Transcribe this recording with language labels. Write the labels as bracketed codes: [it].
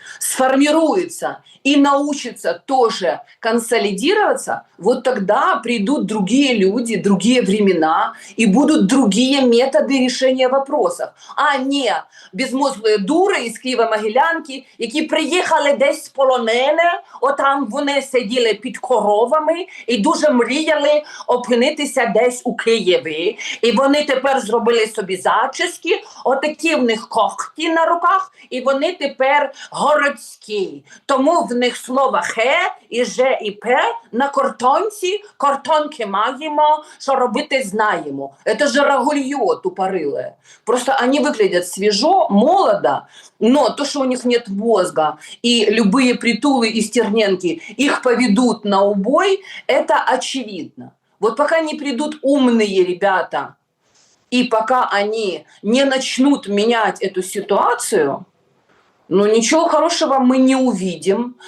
[ru] сформируется и научится тоже консолидироваться, вот тогда придут другие люди, другие времена и будут другие методы решения вопросов, а не [uk] безмозглі дури із Києва-Могилянки, які приїхали десь з полонене, отам вони сиділи під коровами і дуже мріяли опинитися десь у Києві. І вони тепер зробили собі зачіски, отакі в них когті на руках, і вони тепер городські. Тому в них слова «хе» і «же» і «пе» на картонці, картонки маємо, що робити знаємо. [ru] Это же рагулье тупорылое. Просто они выглядят свежо, молодо, но то, что у них нет мозга, и любые притулы и стерненки их поведут на убой, это очевидно. Вот пока не придут умные ребята, и пока они не начнут менять эту ситуацию, ну ничего хорошего мы не увидим.